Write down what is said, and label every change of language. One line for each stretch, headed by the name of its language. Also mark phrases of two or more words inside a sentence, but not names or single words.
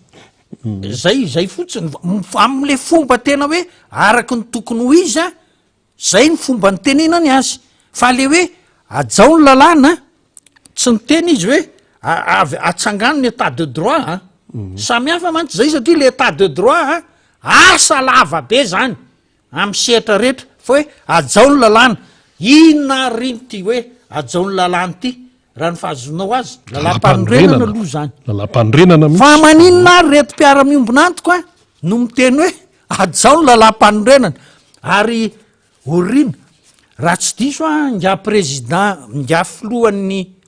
Malagasy: zay fotsiny am'le fomba tena hoe araky ny tokony ho izy a zay ny fomba ny tenenany azy fa le hoe ajao ny lalàna tsy niteny izy hoe atsangano ny
French: état de droit
Malagasy: a samy hafa mantsy zay satria le
French: état de droit
Malagasy: a asa lava be zany am'y sehatra rehetra fa hoe ajao ny lalàna inona riny ty hoe ajao ny lalàna ty raha ny fahazonao azy lalam-panorenana aloha zany lalam-panorenana fa maninona ary reto mpiara-miombonantoko a no miteny hoe ajao ny lalam-panorenana ary orina raha tsy diso a nga président nga filohan'ny